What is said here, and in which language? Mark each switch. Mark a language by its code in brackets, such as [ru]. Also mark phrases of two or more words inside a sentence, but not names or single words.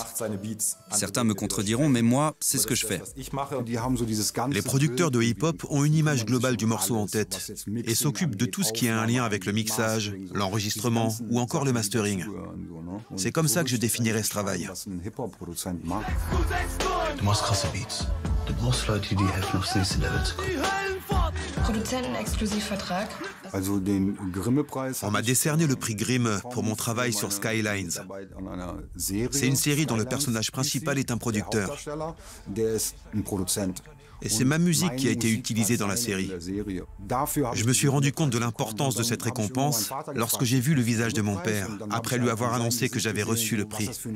[fr] Certains me contrediront, mais moi, c'est ce que je fais. Les producteurs de hip-hop ont une image globale du morceau en tête et s'occupent de tout ce qui a un lien avec le mixage, l'enregistrement ou encore le mastering. C'est comme ça que je définirais ce travail. [de] Du machst krasse Beats. Du brauchst Leute, die dir helfen, aufs nächste Level zu kommen. [fr] On m'a décerné le prix Grimm pour mon travail sur Skylines. C'est une série dont le personnage principal est un producteur. Et c'est ma musique qui a été utilisée dans la série. Je me suis rendu compte de l'importance de cette récompense lorsque j'ai vu le visage de mon père, après lui avoir annoncé que j'avais reçu le prix.